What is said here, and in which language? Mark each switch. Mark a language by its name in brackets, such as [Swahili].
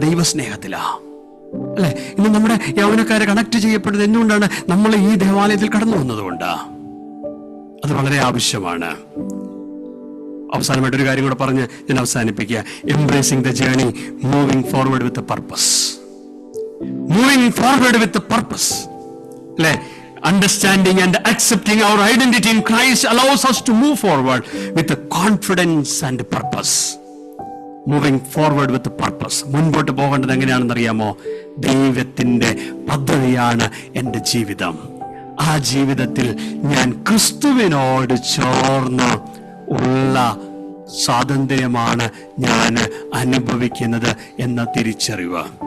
[Malayalam] ദൈവസ്നേഹത്തിലാ, അല്ലെ? ഇന്ന് നമ്മുടെ യൗവനക്കാരെ കണക്ട് ചെയ്യപ്പെടുന്നത് എന്തുകൊണ്ടാണ്? നമ്മൾ ഈ ദേവാലയത്തിൽ കടന്നു വന്നതുകൊണ്ടാ. അത് വളരെ ആവശ്യമാണ്. അവസാനമായിട്ടൊരു കാര്യം കൂടെ പറഞ്ഞ് ഞാൻ അവസാനിപ്പിക്കുക. [English] Embracing the journey, moving forward with purpose. Moving forward with purpose, [Malayalam] അല്ലെ? [English] Understanding and accepting our identity in Christ allows us to move forward with confidence and purpose. Moving forward with purpose. [Malayalam] മുൻപോട്ട് പോകേണ്ടത് എങ്ങനെയാണെന്ന് അറിയാമോ? ദൈവത്തിന്റെ പദ്ധതിയാണ് എൻ്റെ ജീവിതം. ആ ജീവിതത്തിൽ ഞാൻ ക്രിസ്തുവിനോട് ചേർന്ന് ഉള്ള സ്വാതന്ത്ര്യമാണ് ഞാൻ അനുഭവിക്കുന്നത് എന്ന തിരിച്ചറിവ്.